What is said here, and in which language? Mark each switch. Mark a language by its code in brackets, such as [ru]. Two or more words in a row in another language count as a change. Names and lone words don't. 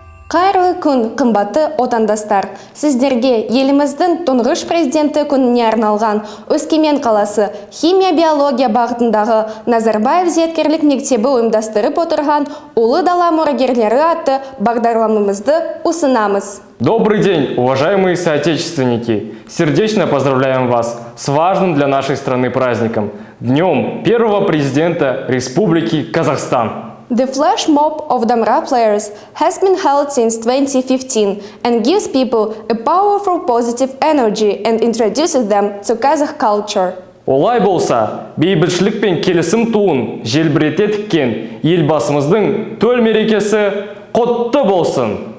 [kk] Қайырлы күн, қымбатты отандастар. Сіздерге еліміздің тұңғыш президенті күніне арналған Өскемен қаласы химия-биология бағытындағы Назарбаев зияткерлік мектебі ұйымдастырып отырған Ұлы дала мұрагерлері атты бағдарламамызды ұсынамыз. [ru] Добрый день, уважаемые соотечественники! Сердечно поздравляем вас с важным для нашей страны праздником – Днем первого президента Республики Казахстан. [en] The flash mob of Damra players has been held since 2015 and gives people a powerful positive energy and introduces them to Kazakh culture. [kk] Олай болса, бейбітшілік пен келісім туын желбірете тіккен елбасымыздың төл мерекесі құтты болсын!